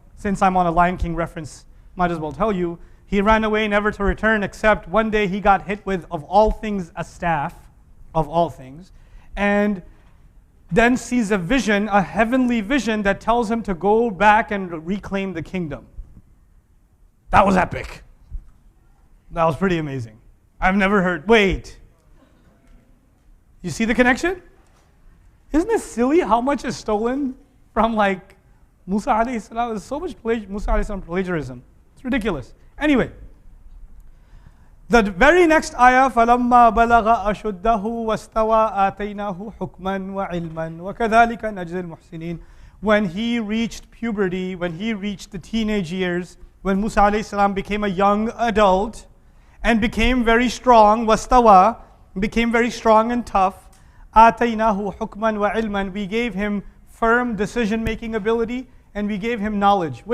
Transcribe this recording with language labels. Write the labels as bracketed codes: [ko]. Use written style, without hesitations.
[en] Since I'm on a Lion King reference, might as well tell you, he ran away never to return, except one day he got hit with, of all things, a staff, of all things, and then sees a vision, a heavenly vision that tells him to go back and reclaim the kingdom. That was epic. That was pretty amazing. I've never heard, wait. You see the connection? Isn't it silly how much is stolen from like Musa alayhi salam? There's so much Musa alayhi salam plagiarism. It's ridiculous. Anyway, the very next ayah, [ar] فَلَمَّا بَلَغَ أَشُدَّهُ وَاسْتَوَى آتَيْنَاهُ حُكْمًا وَعِلْمًا وَكَذَلِكَ نَجْزِي الْمُحْسِنِينَ. [en] When he reached puberty, when he reached the teenage years, when Musa alayhi salam became a young adult and became very strong, وَاسْتَوَى, became very strong and tough, [ar] آتَيْنَاهُ حُكْمًا وَعِلْمًا, [en] we gave him firm decision-making ability, and we gave him knowledge.